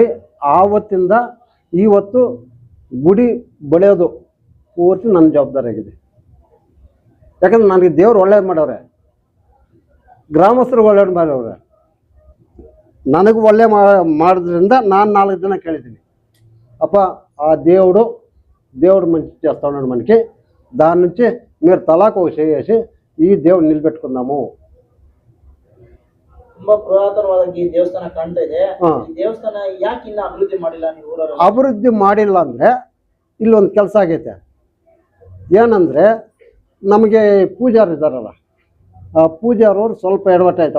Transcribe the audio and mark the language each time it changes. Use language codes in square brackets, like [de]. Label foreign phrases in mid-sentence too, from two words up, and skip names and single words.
[kn] ಆವತ್ತಿಂದ ಇವತ್ತು ಗುಡಿ ಬೆಳೆಯೋದು ಪೂರ್ತಿ ನನ್ನ ಜವಾಬ್ದಾರಿ ಆಗಿದೆ. ಯಾಕಂದ್ರೆ ನನಗೆ ದೇವ್ರು ಒಳ್ಳೇದು ಮಾಡವ್ರೆ, ಗ್ರಾಮಸ್ಥರು ಒಳ್ಳೇದು ಮಾಡವ್ರೆ. ನನಗೂ ಒಳ್ಳೆ ಮಾಡೋದ್ರಿಂದ ನಾನು 4 ದಿನ ಕೇಳಿದ್ದೀನಿ. [te] అప్ప ఆ దేవుడు మంచి చేస్తాడు మనకి. దాని నుంచి మీరు తలాకు చేసి ఈ దేవుడు నిలబెట్టుకుందాము. [kn] ತುಂಬಾ ಪುರಾತನವಾದ ಈ ದೇವಸ್ಥಾನ ಕಾಣ್ತಾ ಇದೆ. ಈ ದೇವಸ್ಥಾನ ಯಾಕೆ ಇನ್ನ ಅಭಿವೃದ್ಧಿ ಮಾಡಿಲ್ಲ ನೀವು ಊರಲ್ಲಿ? ಅಭಿವೃದ್ಧಿ ಮಾಡಿಲ್ಲ ಅಂದ್ರೆ ಇಲ್ಲೊಂದು ಕೆಲಸ ಆಗೈತೆ. ಏನಂದ್ರೆ ನಮಗೆ ಪೂಜಾರಿ ಇದ್ದಾರಲ್ಲ, ಆ ಪೂಜಾರವ್ರು ಸ್ವಲ್ಪ ಎಡವಟ್ಟಾಯ್ತು.